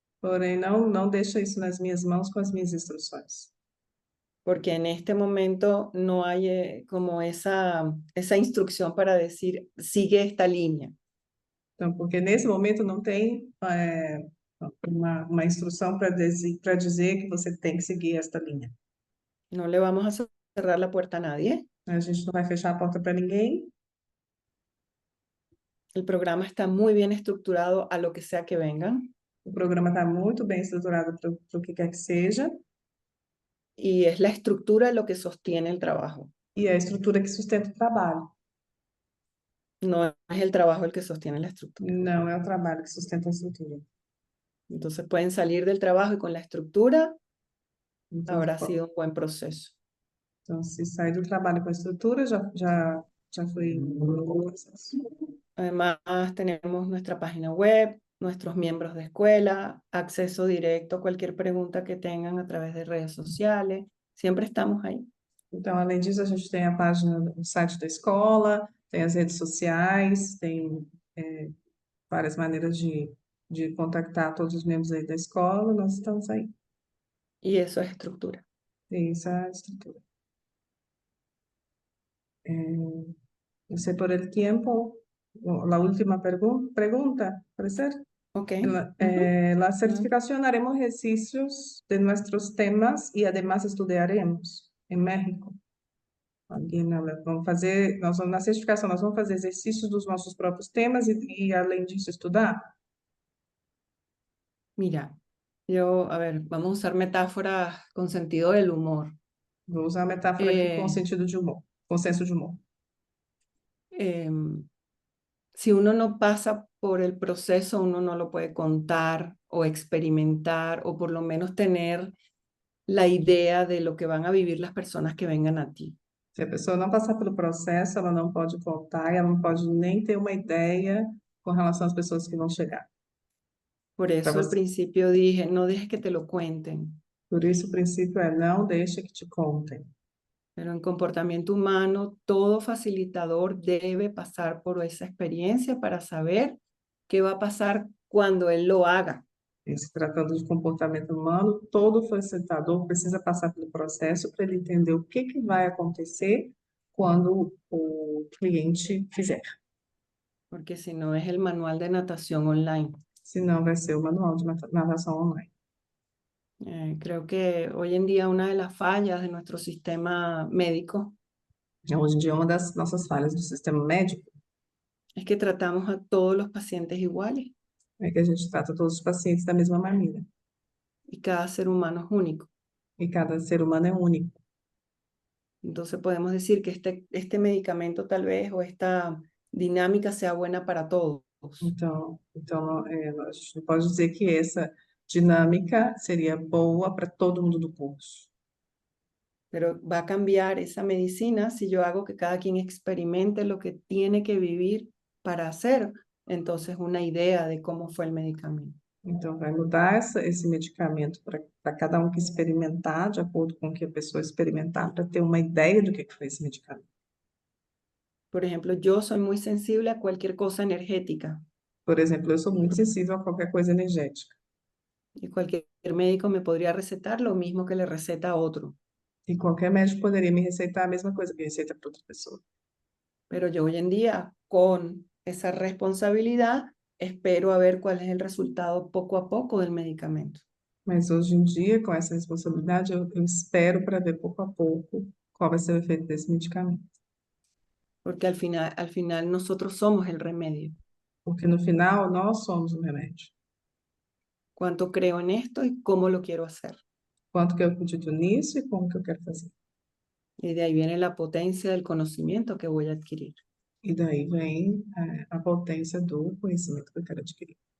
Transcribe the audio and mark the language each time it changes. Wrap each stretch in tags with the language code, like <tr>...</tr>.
<pt>Porém, não deixa isso nas minhas mãos com as minhas instruções.</pt> <es>porque en este momento no hay como esa instrucción para decir, sigue esta línea.</es> <pt>Então, porque nesse momento não tem uma instrução para dizer que você tem que seguir esta linha.</pt> <es>No le vamos a cerrar la puerta a nadie.</es> <pt>A gente não vai fechar a porta para ninguém.</pt> <es>El programa está muy bien estructurado a lo que sea que vengan.</es> <pt>O programa está muito bem estruturado para o que quer que seja.</pt> <es>Y es la estructura lo que sostiene el trabajo.</es> <pt>E é a estrutura que sustenta o trabalho.</pt> <es>No es el trabajo el que sostiene la estructura.</es> <pt>Não é o trabalho que sustenta a estrutura.</pt> <es>Entonces pueden salir del trabajo y con la estructura</es> <pt>Então,</pt> <es>habrá sido un buen proceso.</es> <pt>então se sair do trabalho com a estrutura, já foi um bom processo.</pt> <es>Además, tenemos nuestra página web, nuestros miembros de escuela, acceso directo a cualquier pregunta que tengan a través de redes sociales. Siempre estamos ahí.</es> <pt>Então, além disso, a gente tem a página, o site da escola, tem as redes sociais, tem várias maneiras de contactar todos os membros aí da escola, nós estamos aí.</pt> <es>Y eso es estructura.</es> <pt>E isso é a estrutura.</pt> <es>No sé por el tiempo, la última pregunta, ¿puede ser? Ok. La certificación haremos ejercicios de nuestros temas y además estudiaremos en México.</es> <pt>Vamos fazer, na certificação, nós vamos fazer exercícios dos nossos próprios temas e além disso, estudar?</pt> <es>Mira, a ver, vamos a usar metáforas con sentido del humor.</es> <pt>Vou usar a metáfora aqui com sentido de humor, com senso de humor.</pt> <es>Si uno no pasa por el proceso, uno no lo puede contar o experimentar o por lo menos tener la idea de lo que van a vivir las personas que vengan a ti.</es> <pt>Se a pessoa não passar pelo processo, ela não pode contar, ela não pode nem ter uma ideia com relação às pessoas que vão chegar.</pt> <es>Por eso al principio dije, no dejes que te lo cuenten.</es> <pt>Por isso, o princípio é não deixa que te contem.</pt> <es>Pero en comportamiento humano, todo facilitador debe pasar por esa experiencia para saber qué va a pasar cuando él lo haga.</es> <pt>E se tratando de comportamento humano, todo facilitador precisa passar pelo processo para ele entender o que vai acontecer quando o cliente fizer.</pt> <es>Porque si no es el manual de natación online.</es> <pt>Senão vai ser o manual de natação online.</pt> <es>Creo que hoy en día una de las fallas de nuestro sistema médico</es> <pt>Hoje em dia, uma das nossas falhas do sistema médico</pt> <es>es que tratamos a todos los pacientes iguales</es> <pt>é que a gente trata todos os pacientes da mesma maneira.</pt> <es>y cada ser humano es único.</es> <pt>E cada ser humano é único.</pt> <es>Entonces podemos decir que este medicamento tal vez o esta dinámica sea buena para todos.</es> <pt>Então a gente não pode dizer que essa dinâmica seria boa para todo mundo do curso.</pt> <es>Pero va a cambiar esa medicina si yo hago que cada quien experimente lo que tiene que vivir para hacer entonces una idea de cómo fue el medicamento.</es> <pt>Então, vai mudar esse medicamento para cada um que experimentar, de acordo com o que a pessoa experimentar, para ter uma ideia do que foi esse medicamento.</pt> <es>Por ejemplo, yo soy muy sensible a cualquier cosa energética</es> <pt>Por exemplo, eu sou muito sensível a qualquer coisa energética.</pt> <es>y cualquier médico me podría recetar lo mismo que le receta a otro.</es> <pt>E qualquer médico poderia me receitar a mesma coisa que receita para outra pessoa.</pt> <es>Pero yo hoy en día, con esa responsabilidad, espero a ver cuál es el resultado poco a poco del medicamento.</es> <pt>Mas hoje em dia, com essa responsabilidade, eu espero para ver pouco a pouco qual vai ser o efeito desse medicamento.</pt> <es>Porque al final nosotros somos el remedio.</es> <pt>Porque no final, nós somos o remédio.</pt> <es>Cuánto creo en esto y cómo lo quiero hacer.</es> <pt>Quanto que eu acredito nisso e como que eu quero fazer.</pt> <es>Y de ahí viene la potencia del conocimiento que voy a adquirir.</es> <pt>E daí vem a potência do conhecimento que eu quero adquirir.</pt>